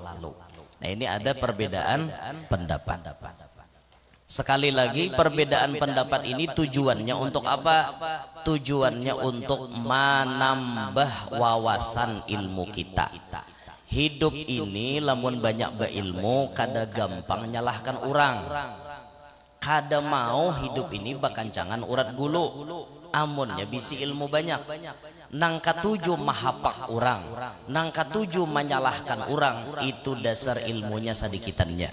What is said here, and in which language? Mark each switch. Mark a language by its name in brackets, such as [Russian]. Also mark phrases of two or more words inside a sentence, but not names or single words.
[Indonesian] Nah, ini ada perbedaan pendapat. Sekali lagi, perbedaan pendapat ini tujuannya untuk apa? Tujuannya untuk menambah wawasan ilmu kita. [Banjar] Hidup ini lamun banyak berilmu, kada gampang nyalahkan orang. Kada mau hidup ini bakancangan urat gulu. Amunnya bisi ilmu banyak. Nang katuju mahapak orang, nang katuju menyalahkan orang, itu dasar ilmunya sedikitannya.